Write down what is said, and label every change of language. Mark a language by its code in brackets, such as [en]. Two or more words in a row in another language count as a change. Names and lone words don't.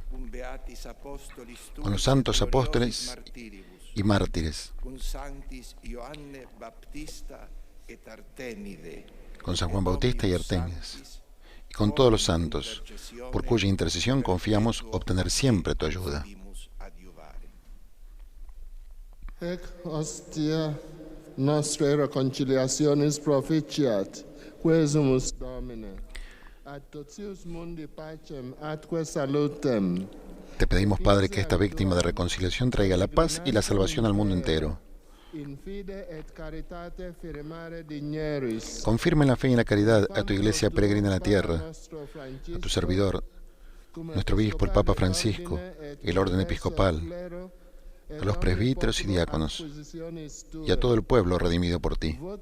[es] Con los santos apóstoles y mártires. Con San Juan Bautista y Artemides. Y con todos los santos, por cuya intercesión confiamos obtener siempre tu ayuda. [la] Ec hostia nostre reconciliationis proficiat, quesumus Domine, ad totius mundi pacem atque salutem. [es] Te pedimos, Padre, que esta víctima de reconciliación traiga la paz y la salvación al mundo entero. Confirma en la fe y en la caridad a tu iglesia peregrina en la tierra, a tu servidor, nuestro obispo, el Papa Francisco, el orden episcopal, a los presbíteros y diáconos, y a todo el pueblo redimido por ti.